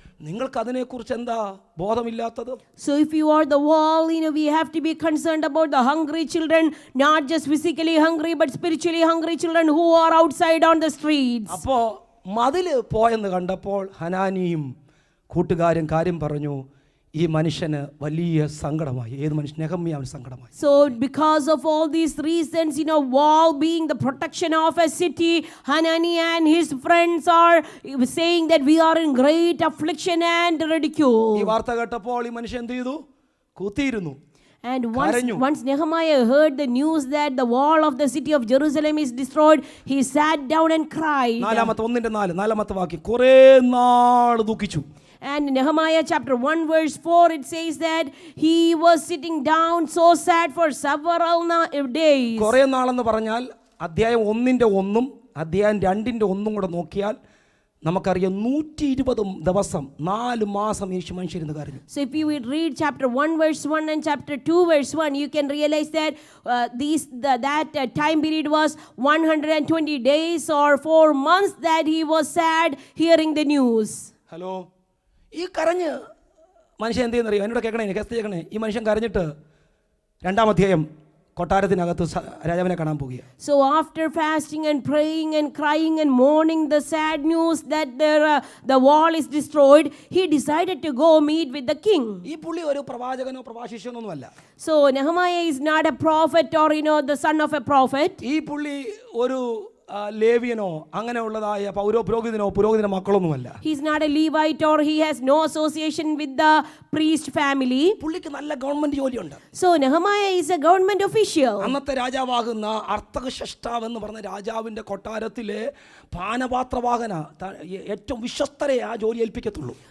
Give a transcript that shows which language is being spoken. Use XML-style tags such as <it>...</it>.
<ml>നിങ്ങൾക്ക് അതിനെക്കുറിച്ച് എന്താ ബോധമില്ലാത്തത്?</ml> <en>So if you are the wall, we have to be concerned about the hungry children, not just physically hungry but spiritually hungry children who are outside on the streets.</en> <ml>അപ്പോൾ മതിൽ പോയെന്ന് കണ്ടപ്പോൾ ഹനാനിയും കൂട്ടുകാരും കാര്യം പറഞ്ഞു. ഈ മനുഷ്യന് വലിയ സങ്കടമായി. ഏത് മനുഷ്യൻ? നെഹമ്യാവിന് സങ്കടമായി.</ml> <en>So because of all these reasons, wall being the protection of a city, Hanani and his friends are saying that we are in great affliction and ridicule.</en> <ml>ഈ വാർത്ത കേട്ടപ്പോൾ ഈ മനുഷ്യൻ എന്ത് ചെയ്തു? കൂത്തിയിരുന്നു.</ml> <en>And once Nehemiah heard the news that the wall of the city of Jerusalem is destroyed, he sat down and cried.</en> <ml>4:4 വാക്യം, കുറേ നാൾ ദുഃഖിച്ചു.</ml> <en>And Nehemiah chapter 1 verse 4, it says that he was sitting down so sad for several days.</en> <ml>കുറേ നാളെന്ന് പറഞ്ഞാൽ അധ്യായം 1:1 അധ്യായം 2:1 കൂടെ നോക്കിയാൽ നമുക്കറിയാം 120 ദിവസം 4 മാസം യേശു മനുഷ്യരുന്ന് കരഞ്ഞു.</ml> <en>So if you would read chapter 1 verse 1 and chapter 2 verse 1, you can realize that that time period was 120 days or 4 months that he was sad hearing the news.</en> <ml>Hello, ഈ കരഞ്ഞ് മനുഷ്യൻ എന്ത് ചെയ്യുന്നറിയോ? എന്നോട് കേൾക്കണേ, കേൾക്കണേ. ഈ മനുഷ്യൻ കരഞ്ഞിട്ട് 2-ാം അധ്യായം കൊട്ടാരത്തിനകത്ത് രാജാവിനെ കാണാൻ പോകുക.</ml> <en>So after fasting and praying and crying and mourning the sad news that the wall is destroyed, he decided to go meet with the king.</en> <ml>ഈ പുള്ളി ഒരു പ്രവാചകനോ പ്രവാശിഷ്യോ ഒന്നുമല്ല.</ml> <en>So Nehemiah is not a prophet or the son of a prophet.</en> <ml>ഈ പുള്ളി ഒരു ലേവിയനോ അങ്ങനെയുള്ളതായ പുരോഹിതനോ മക്കളൊന്നുമല്ല.</ml> <en>He is not a Levite or he has no association with the priest family.</en> <ml>പുള്ളിക്ക് നല്ല government ജോലിയുണ്ട്.</ml> <en>So Nehemiah is a government official.</en> <ml>അന്നത്തെ രാജാവാകുന്ന അർത്തഹ്ശഷ്ടാവ് എന്ന് പറഞ്ഞ രാജാവിന്റെ കൊട്ടാരത്തിലെ പാനപാത്രവാഹന ഏറ്റവും വിശ്വസ്തരെ ആ ജോലി ഏൽപ്പിക്കത്തുള്ളൂ.</ml>